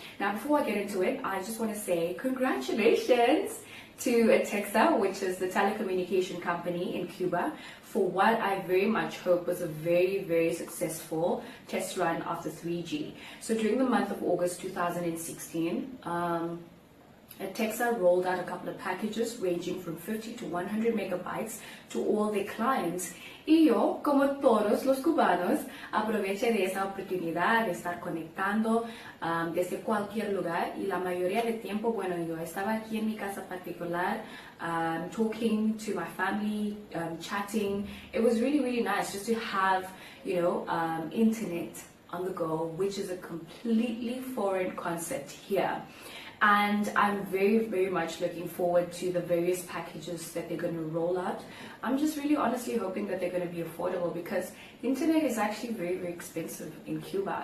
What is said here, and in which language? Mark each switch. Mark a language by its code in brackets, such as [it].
[en] Now, before I get into it, I just want to say congratulations to Texa, which is the telecommunication company in Cuba, for what I very much hope was a very, very successful test run of the 3G. So during the month of August 2016, Texa rolled out a couple of packages ranging from 50 to 100 megabytes to all their clients. [es] Y yo, como todos los cubanos, aproveché de esa oportunidad de estar conectando desde cualquier lugar. Y la mayoría del tiempo, bueno, yo estaba aquí en mi casa particular, [en] talking to my family, chatting. It was really, really nice just to have, internet on the go, which is a completely foreign concept here. And I'm very, very much looking forward to the various packages that they're going to roll out. I'm just really honestly hoping that they're going to be affordable, because internet is actually very, very expensive in Cuba.